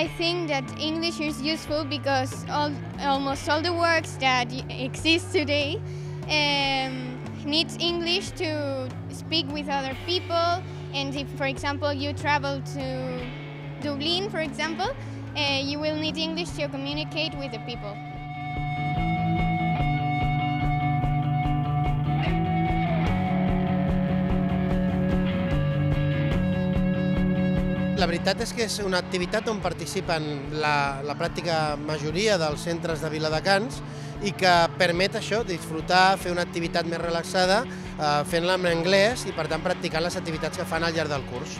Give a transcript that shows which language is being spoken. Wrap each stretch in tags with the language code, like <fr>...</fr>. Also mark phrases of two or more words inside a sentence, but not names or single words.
<en>I think that English is useful because almost all the works that exist today needs English to speak with other people. And if, for example, you travel to Dublin, for example, you will need English to communicate with the people.</en> <ca>La veritat és que és una activitat on participen la pràctica majoria dels centres de Viladecans i que permet això, disfrutar, fer una activitat més relaxada, fent-la en anglès i per tant practicant les activitats que fan al llarg del curs.</ca>